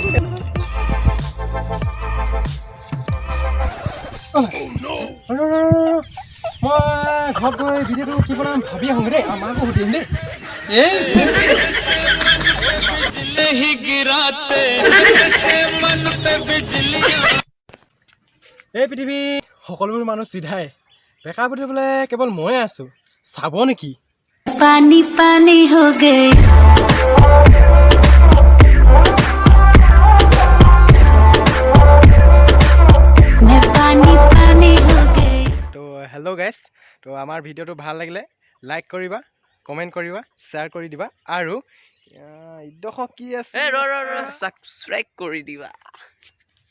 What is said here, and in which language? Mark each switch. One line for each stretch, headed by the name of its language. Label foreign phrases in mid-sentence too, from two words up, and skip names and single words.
Assamese: মই ঘৰত গৈ ভিডিঅ'টো কি বনাম ভাবি আহোঁ দেই মাকো সুধিম দেই এই পৃথিৱী সকলোবোৰ মানুহ চিধাই বেকা বুলিবলৈ কেৱল ময়ে আছো চাব নেকি
Hindi: पानी पानी हो गई मैं पानी पानी हो गई
Assamese: তো
English: hello guys
Assamese: তো আমাৰ ভিডিঅ'টো ভাল লাগিলে লাইক কৰিবা কমেণ্ট কৰিবা শ্বেয়াৰ কৰি দিবা আৰু ইডোখ কি আছে ছাবস্ক্ৰাইব কৰি দিবা